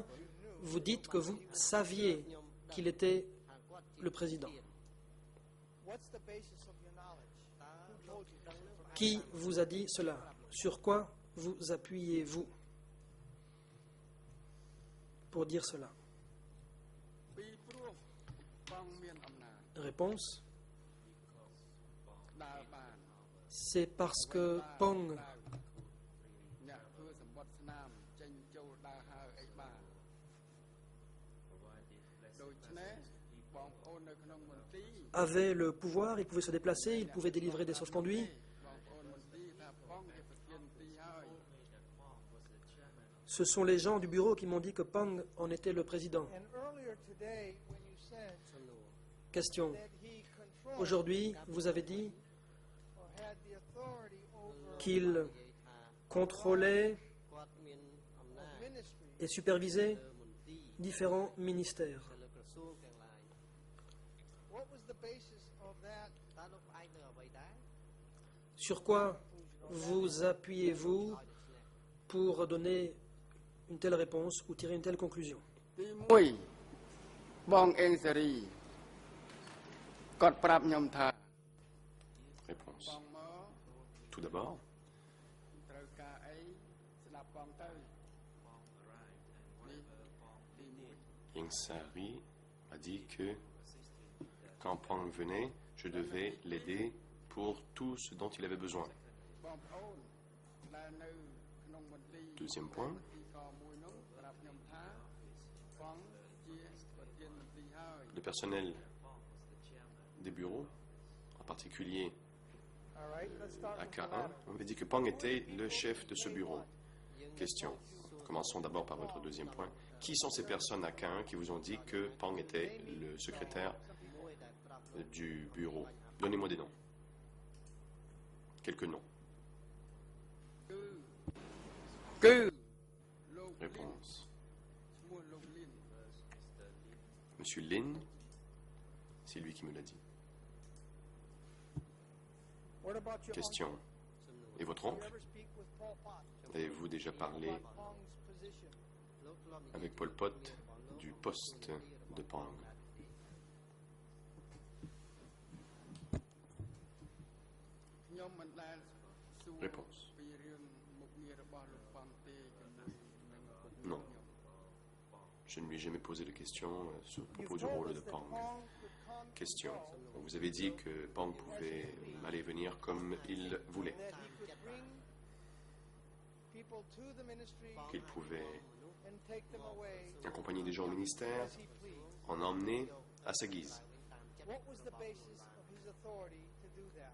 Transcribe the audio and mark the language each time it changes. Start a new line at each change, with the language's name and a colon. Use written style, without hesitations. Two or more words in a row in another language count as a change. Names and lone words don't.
French: Vous dites que vous saviez qu'il était le président. Qui vous a dit cela? Sur quoi vous appuyez-vous pour dire cela?
Khmer: ពីព្រោះបងមានអំណាច
French: Réponse.
Khmer: ដើរបាន
French: C'est parce que Pong
Khmer: អ្នកធ្វើសម្បត្តិស្នាមចេញចូលដើរហើរអីបានដូច្នេះបងប្អូននៅក្នុងមន្ទីរ
French: avait le pouvoir, il pouvait se déplacer, il pouvait délivrer des sauf-conduits.
Khmer: បងប្អូនមន្ទីរថាបងជាប្រធានមន្ទីរហើយ
French: Ce sont les gens du bureau qui m'ont dit que Pong en était le président.
English: And earlier today, when you said
French: Question.
English: that he controlled
French: Aujourd'hui, vous avez dit
English: or had the authority over
French: qu'il contrôlait
English: of ministry,
French: et supervisait différents ministères.
English: what was the basis of that?
French: Sur quoi vous appuyez-vous pour donner une telle réponse ou tirer une telle conclusion?
Khmer: ទី1បងអេងសេរីគាត់ប្រាប់ខ្ញុំថា
French: Réponse.
Khmer: បងមក
French: Tout d'abord,
Khmer: ត្រូវការអីស្ដាប់បងទៅនេះទី1
French: Yang Sari a dit que quand Pang venait, je devais l'aider pour tout ce dont il avait besoin.
Khmer: បងប្អូនដែលនៅក្នុងមន្ទីរ
French: Deuxième point,
Khmer: មន្ទីរកមួយនោះប្រាប់ខ្ញុំថាបងជាប្រធានមន្ទីរហើយ
French: le personnel des bureaux, en particulier
English: All right, let's start
French: à
English: with the
French: K1,
English: latter.
French: on avait dit que Pang était le chef de ce bureau. Question. Commençons d'abord par votre deuxième point. Qui sont ces personnes à K1 qui vous ont dit que Pang était le secrétaire du bureau? Donnez-moi des noms. Quelques noms.
Khmer: គឺលោក
French: Réponse.
Khmer: ឈ្មោះលោកលីន
French: Monsieur Lin, c'est lui qui me l'a dit.
English: What about your
French: Question.
English: uncle?
French: Et votre
English: Did you
French: oncle?
English: ever speak with Pol Pot
French: Avez-vous déjà parlé
English: about Pong's position?
French: avec Pol Pot du poste de Pang?
Khmer: ខ្ញុំមិនដែលសួរ
French: Réponse.
Khmer: ពីរឿងមុខងាររបស់លោកបងទេជាមួយនឹងពុក
French: Non. Je ne lui ai jamais posé de questions sur le propos
English: You've
French: du
English: told
French: rôle
English: us
French: de
English: that
French: Pang.
English: Pong could come and
French: Question.
English: go,
French: Vous avez dit que Pang pouvait aller et venir comme il voulait,
English: and that he could bring people to the ministry
French: qu'il pouvait
English: and take them away
French: accompagner des gens au ministère,
English: as he pleased.
French: en emmener à sa guise.
English: What was the basis of his authority to do that?